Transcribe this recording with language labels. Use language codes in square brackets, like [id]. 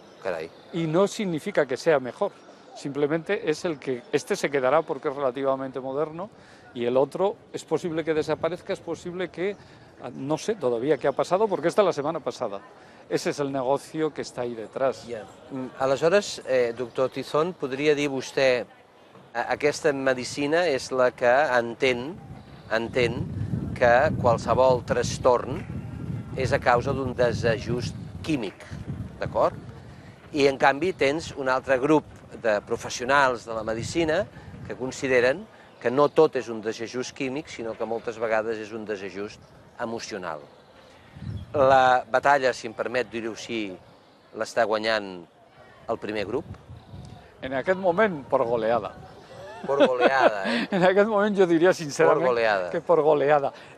[ca] Carai. [es] Y no significa que sea mejor, simplemente es el que este se quedará porque es relativamente moderno, y el otro es posible que desaparezca, es posible que, no sé todavía qué ha pasado, porque esta es la semana pasada. ese es el negocio que está ahí detrás. [ca] Aleshores, doctor Tizón, podria dir vostè aquesta medicina és la que entén que qualsevol trastorn és a causa d'un desajust químic, d'acord? I, en canvi, tens un altre grup de professionals de la medicina que consideren que no tot és un desajust químic, sinó que moltes vegades és un desajust emocional. La batalla, si em permet dir-ho així, l'està guanyant el primer grup? En aquest moment, [es] por goleada. Por goleada, eh? [ca] En aquest moment jo diria sincerament que [es] por goleada.